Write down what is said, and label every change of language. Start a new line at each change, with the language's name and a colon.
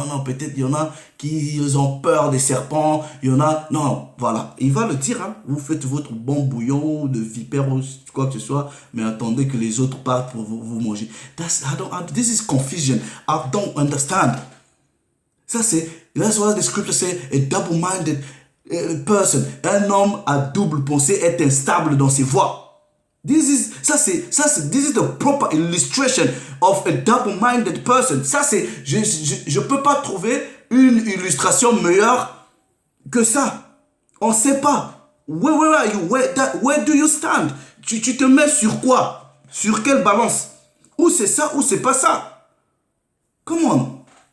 French: Non, non, peut-être il y en a qui ont peur des serpents, il y en a... Non, voilà, il va le dire, hein. Vous faites votre bon bouillon de vipère ou quoi que ce soit, mais attendez que les autres partent pour vous manger.
English: This is confusion. I don't understand.
French: Ça c'est...
English: That's what the scripture say, a double-minded person.
French: Un homme à double pensée est instable dans ses voies.
English: This is the proper illustration of a double-minded person.
French: Ça c'est, je peux pas trouver une illustration meilleure que ça. On sait pas.
English: Where are you? Where do you stand?
French: Tu te mets sur quoi? Sur quelle balance? Ou c'est ça ou c'est pas ça.
English: Come on.